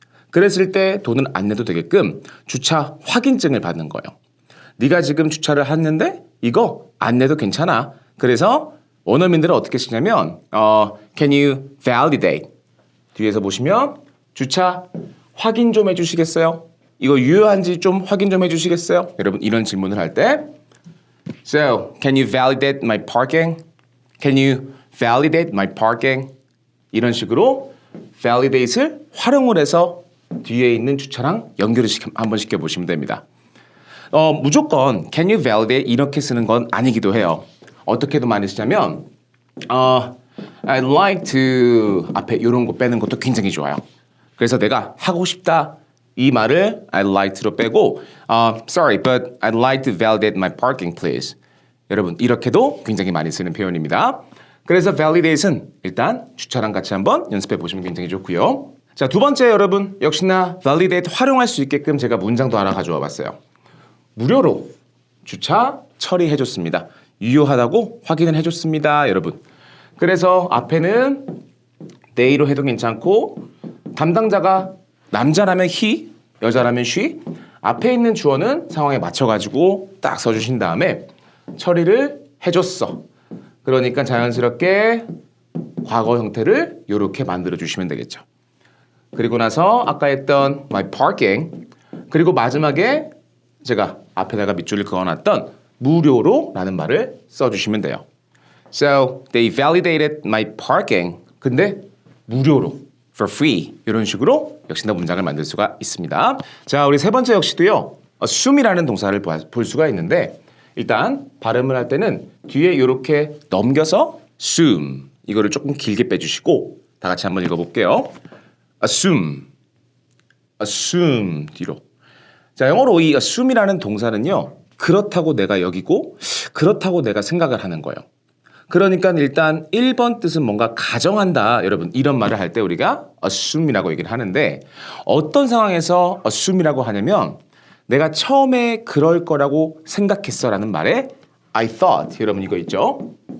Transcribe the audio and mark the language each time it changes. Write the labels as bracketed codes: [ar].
[ko] 그랬을 때 돈을 안 내도 되게끔 주차 확인증을 받는 거예요. 네가 지금 주차를 했는데 이거 안 내도 괜찮아. 그래서 원어민들은 어떻게 쓰냐면 [en] can you validate? [ko] 뒤에서 보시면 주차 확인 좀 해주시겠어요? 이거 유효한지 좀 확인 좀 해주시겠어요? 여러분, 이런 질문을 할 때 [en] So, can you validate my parking? Can you validate my parking? [ko] 이런 식으로 validate을 활용을 해서 뒤에 있는 주차랑 연결을 한번 시켜보시면 됩니다. 무조건 can you validate 이렇게 쓰는 건 아니기도 해요. 어떻게도 많이 쓰냐면 [en] I'd like to [ko] 앞에 이런 거 빼는 것도 굉장히 좋아요. 그래서 내가 하고 싶다 이 말을 [en] I'd like to [ko] 로 빼고 [en] Sorry, but I'd like to validate my parking, please. [ko] 여러분, 이렇게도 굉장히 많이 쓰는 표현입니다. 그래서 validate은 일단 주차랑 같이 한번 연습해 보시면 굉장히 좋고요. 자, 두 번째 여러분, 역시나 validate 활용할 수 있게끔 제가 문장도 하나 가져와 봤어요. 무료로 주차 처리해줬습니다. 유효하다고 확인을 해줬습니다, 여러분. 그래서 앞에는 they로 해도 괜찮고 담당자가 남자라면 he, 여자라면 she. 앞에 있는 주어는 상황에 맞춰가지고 딱 써주신 다음에 처리를 해줬어. 그러니까 자연스럽게 과거 형태를 이렇게 만들어주시면 되겠죠. 그리고 나서 아까 했던 my parking, 그리고 마지막에 제가 앞에다가 밑줄을 그어놨던 무료로 라는 말을 써주시면 돼요. [en] So they validated my parking. [ko] 근데 무료로, for free, 이런 식으로 역시나 문장을 만들 수가 있습니다. 자, 우리 세 번째 역시도요, assume이라는 동사를 볼 수가 있는데 일단 발음을 할 때는 뒤에 이렇게 넘겨서 assume, 이거를 조금 길게 빼주시고 다 같이 한번 읽어볼게요. assume, assume 뒤로. 자, 영어로 이 assume이라는 동사는요, 그렇다고 내가 여기고 그렇다고 내가 생각을 하는 거예요. 그러니까 일단 1번 뜻은 뭔가 가정한다. 여러분, 이런 말을 할 때 우리가 assume이라고 얘기를 하는데 어떤 상황에서 assume이라고 하냐면 내가 처음에 그럴 거라고 생각했어 라는 말에 [en] I thought. [ko] 여러분 이거 있죠?